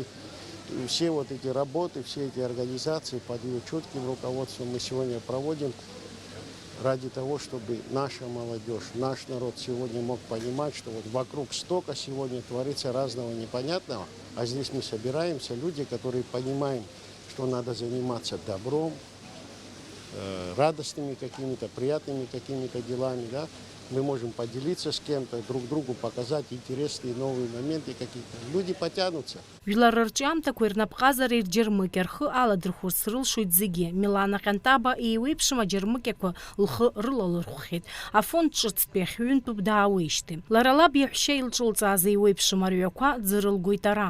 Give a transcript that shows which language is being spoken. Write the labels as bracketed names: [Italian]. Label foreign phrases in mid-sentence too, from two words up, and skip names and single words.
[Russian] Все эти работы, все эти организации под ее чутким руководством мы сегодня проводим ради того, чтобы наша молодежь, наш народ сегодня мог понимать, что вокруг стока сегодня творится разного непонятного, а здесь мы собираемся, люди, которые понимаем, что надо заниматься добром, радостными какими-то, приятными какими-то делами, да? Мы можем поделиться с кем-то, друг другу показать интересные новые моменты какие-то. Люди потянутся. [Abkhazian] Жәлар рҿиамҭақәа ирнапҟазареи рџьармыкьа рхы аладырхәырц рылшоит зегьы. Милана Ҟьантаба еиуеиԥшым аџьармыкьақәа лхы рылалырхәхьеит. Афонд ҿыцтәи ахьҩынтәуп даауеижьҭеи. Лара лаб иаҳәшьа илҿылҵааз еиуеиԥшым арҩақәа дзырылгоит ара.